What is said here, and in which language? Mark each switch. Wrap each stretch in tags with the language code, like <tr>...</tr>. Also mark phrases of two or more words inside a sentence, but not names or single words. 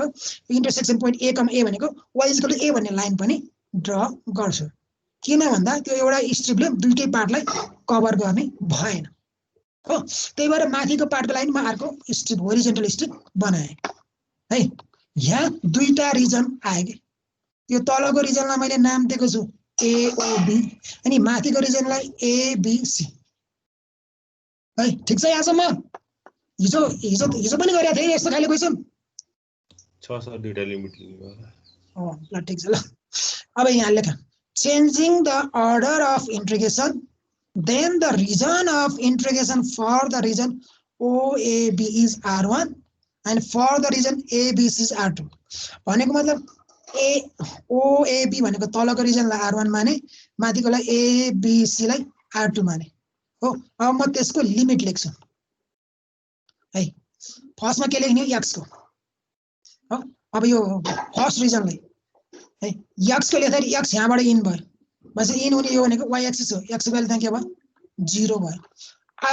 <en>intersection point</en> <ne>a, भनेको y = a भन्ने लाइन पनि ड्र गर्छु किन भन्दा त्यो एउटा स्ट्रिपले दुईटै पार्टलाई कभर गर्ने भएन हो त्यही भएर माथिको पार्टको लाइन म अर्को स्ट्रिप</ne> <en>horizontal strip</en> <ne>बनाएँ है यहाँ दुईटा रिजन आयो कि यो तलको रिजनलाई मैले नाम दिएको छु AOB अनि माथिको रिजनलाई ABC है ठीक छ यहाँसम्म हिजो पनि गरेको थिएँ यस्तो खाले क्वेसन छ सर दुईटा लिमिट ल ठीक छ ल अब यहाँ लेख</ne> <en>changing the order of integration then the region of integration for the region OAB is R1 and for the region ABC is R2</en> <ne>भनेको मतलब OAB भनेको तलको रिजनलाई R1 माने माथिकोलाई ABC लाई R2 माने हो अब म त्यसको लिमिट लेख्छु है फर्स्टमा के लेख्ने हो x को हो अब यो फर्स्ट रिजनलाई है x को लेख्दाखेरि x यहाँबाट इन भयो बस इन हुने यो भनेको y एक्सिस हो x भ्यालु त्यहाँ के भयो 0 भयो</ne>